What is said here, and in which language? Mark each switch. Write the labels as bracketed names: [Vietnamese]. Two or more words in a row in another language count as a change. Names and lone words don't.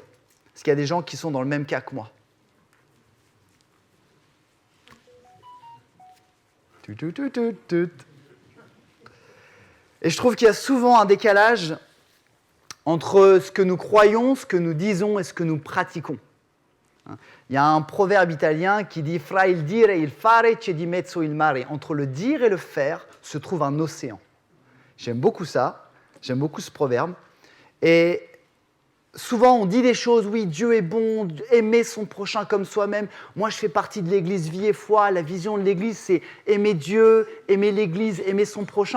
[French] Parce qu'il y a des gens qui sont dans le même cas que moi. Et je trouve qu'il y a souvent un décalage entre ce que nous croyons, ce que nous disons et ce que nous pratiquons. Il y a un proverbe italien qui dit [Italian] « Fra il dire e il fare c'è di mezzo il mare ». [French] Entre le dire et le faire se trouve un océan. J'aime beaucoup ça, j'aime beaucoup ce proverbe. Et souvent on dit des choses, oui, Dieu est bon, aimer son prochain comme soi-même. Moi je fais partie de l'église Vie et Foi, la vision de l'église c'est aimer Dieu, aimer l'église, aimer son prochain.